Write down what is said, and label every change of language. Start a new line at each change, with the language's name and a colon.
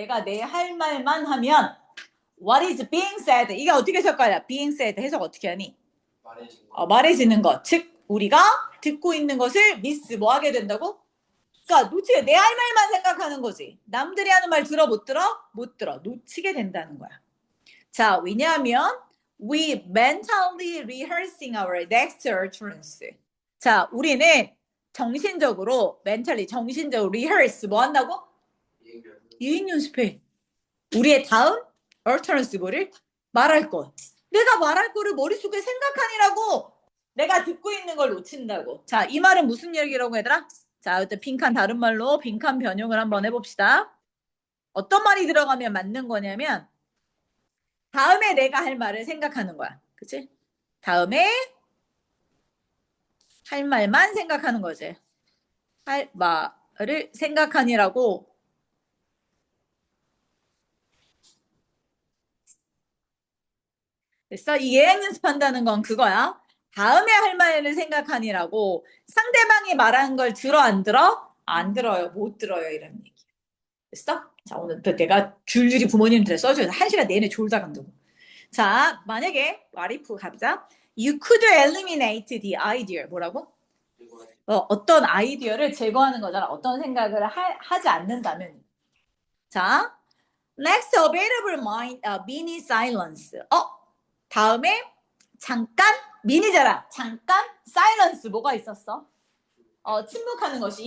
Korean: 내가 내 할 말만 하면
English: what is being said
Korean: 이게 어떻게 해석할 거야? being said 해석 어떻게 하니? 말해지는 것. 즉 우리가 듣고 있는 것을 miss 뭐 하게 된다고? 그러니까 놓치게 내 할 말만 생각하는 거지. 남들이 하는 말 들어 못 들어? 못 들어. 놓치게 된다는 거야.
English: 자, 왜냐하면 we mentally rehearsing our next utterance.
Korean: 자, 우리는 정신적으로 rehearse 뭐 한다고? 유인 연습해. 우리의 다음 utterance 뭐를? 말할 것. 내가 말할 거를 머릿속에 생각하니라고 내가 듣고 있는 걸 놓친다고. 자, 이 말은 무슨 얘기라고 얘들아? 자, 일단 빈칸 다른 말로 빈칸 변형을 한번 해봅시다. 어떤 말이 들어가면 맞는 거냐면 다음에 내가 할 말을 생각하는 거야. 그치? 다음에 할 말만 생각하는 거지. 할 말을 생각하니라고. 됐어? 이 예행 연습한다는 건 그거야. 다음에 할 말을 생각하니라고 상대방이 말하는 걸 들어 안 들어? 안 들어요. 못 들어요. 이런 얘기. 됐어? 자, 오늘 내가 줄줄이 부모님들에 써줘서 1시간 내내 졸다 간다고. 자, 만약에 와리프 가보자.
English: You could eliminate the idea.
Korean: 뭐라고? 어떤 아이디어를 제거하는 거잖아. 어떤 생각을 하지 않는다면.
English: 자, next available mini silence.
Korean: 다음에 잠깐 미니잖아. 잠깐 silence 뭐가 있었어? 침묵하는 것이.